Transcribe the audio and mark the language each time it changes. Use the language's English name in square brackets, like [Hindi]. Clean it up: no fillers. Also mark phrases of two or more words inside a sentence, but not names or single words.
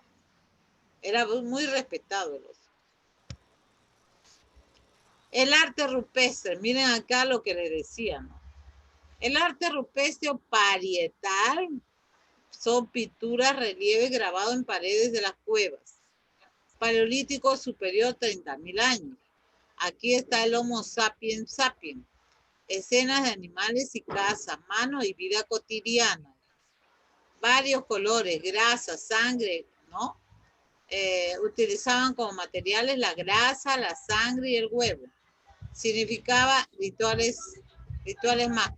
[Spanish] Era muy respetado el oso. El arte rupestre, miren acá lo que les decía, ¿no? El arte rupestre o parietal son pinturas, relieves grabados en paredes de las cuevas. Paleolítico superior 30.000 años. Aquí está el Homo sapiens sapiens. Escenas de animales y caza, mano y vida cotidiana. Varios colores, grasa, sangre, ¿no? Utilizaban como materiales la grasa, la sangre y el huevo. Significaba rituales mágicos.